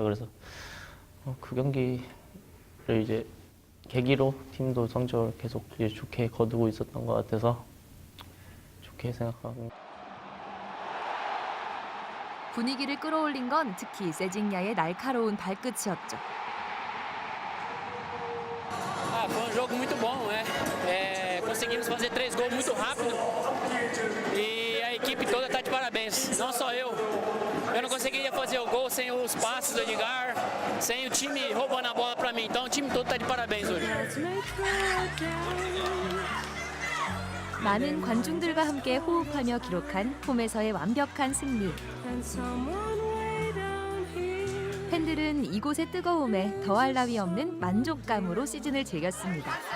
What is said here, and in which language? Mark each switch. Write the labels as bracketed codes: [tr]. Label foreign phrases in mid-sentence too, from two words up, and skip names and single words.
[ko] 그래서 그 경기를 이제 계기로 팀도 성적을 계속 이제 좋게 거두고 있었던 것 같아서 좋게 생각합니다. 분위기를 끌어올린 건 특히 세징야의 날카로운 발끝이었죠. [pt] Foi jogo muito bom, né? Conseguimos fazer 3 gols muito rápido e a equipe toda está de parabéns, não só eu. Eu não conseguiria fazer o gol sem os passes do Edgar, sem o time roubando a bola para mim. Então o time todo está de parabéns hoje. [ko] 많은 관중들과 함께 호흡하며 기록한 홈에서의 완벽한 승리. 팬들은 이곳의 뜨거움에 더할 나위 없는 만족감으로 시즌을 즐겼습니다.